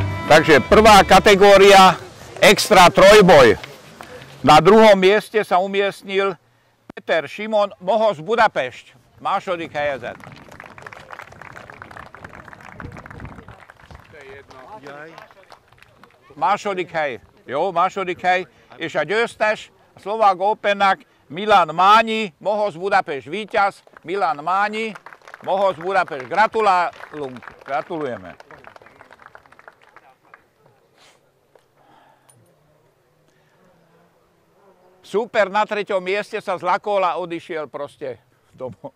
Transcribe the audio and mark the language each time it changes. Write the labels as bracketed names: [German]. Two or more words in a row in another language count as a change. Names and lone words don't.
[Slovak] Takže prvá kategória extra trojboj. Na druhom mieste sa umiestnil Peter Šimon Mohoz Budapešť. [Hungarian] Második helyezett. Második hely. Jó, második hely. És a győztes a Slovák Opennak Milan Mányi, Mohoz Budapešť. [Slovak] Víťaz Milan Mányi, Mohoz Budapešť. Gratulujeme. Super, na treťom mieste sa zlakol a odišiel proste domov.